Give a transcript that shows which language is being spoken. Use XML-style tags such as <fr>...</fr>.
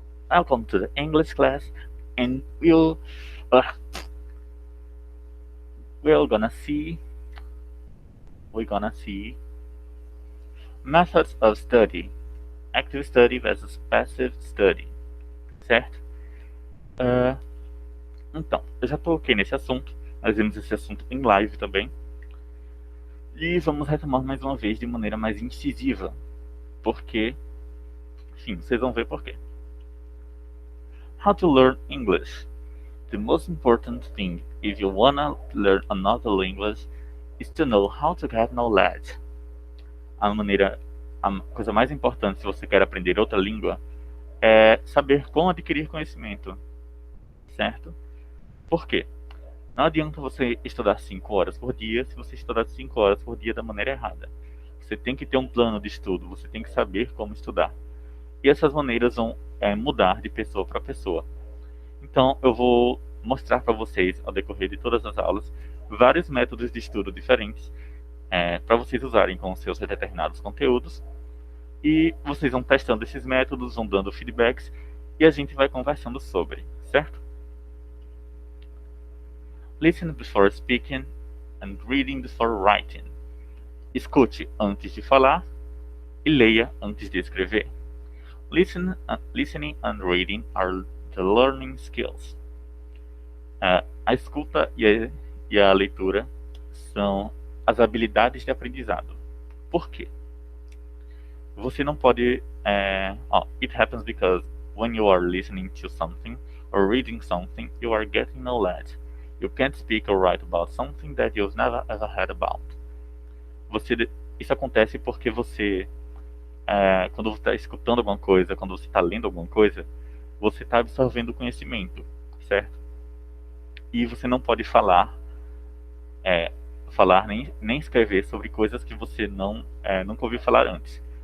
<en>Welcome to the English class, and we're gonna see we're gonna see methods of study, active study versus passive study, certo?</en> <pt>Ah, então, eu já toquei nesse assunto, nós vimos esse assunto em live também, e vamos retomar mais uma vez de maneira mais incisiva, porque, enfim, vocês vão ver por quê.</pt> <en>How to learn English. The most important thing if you wanna learn another language is to know how to get knowledge.</en> <pt>A coisa mais importante se você quer aprender outra língua é saber como adquirir conhecimento, certo? Por quê? Não adianta você estudar 5 horas por dia se você estudar 5 horas por dia da maneira errada. Você tem que ter um plano de estudo, você tem que saber como estudar. E essas maneiras vão mudar de pessoa para pessoa. Então eu vou mostrar para vocês, ao decorrer de todas as aulas, vários métodos de estudo diferentes para vocês usarem com os seus determinados conteúdos. E vocês vão testando esses métodos, vão dando feedbacks e a gente vai conversando sobre, certo?</pt> <en>Listen before speaking and reading before writing.</en> <pt>Escute antes de falar e leia antes de escrever.</pt> <en>Listening and reading are the learning skills.</en> <pt>A escuta e a leitura são as habilidades de aprendizado. Por quê? Você não pode...</pt> <en>it happens because when you are listening to something or reading something, you are getting knowledge. You can't speak or write about something that you've never ever heard about.</en> <pt>Isso acontece porque você... quando você está escutando alguma coisa, quando você está lendo alguma coisa, você está absorvendo conhecimento, certo? E você não pode falar nem escrever sobre coisas que você nunca ouviu falar antes.</pt>